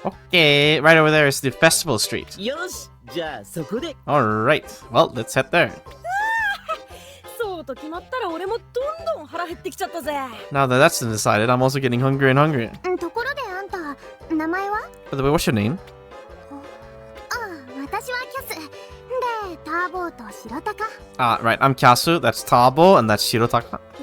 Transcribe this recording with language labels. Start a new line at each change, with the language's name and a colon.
English: Okay, right over there is the festival street.
Japanese: よし、じゃあそこで。
English: Alright, well, let's head there.
Japanese: そうと決まったら俺もどんどん腹減ってきちゃったぜ。
English: Now that that's been decided, I'm also getting hungrier and hungrier.
Japanese: ところであんた名前は？
English: By the way, what's your name?
Japanese: 私はキャス。で、ターボーと白鷹。
English: Right, I'm Kyasu, that's Tabo, and that's Shirotaka.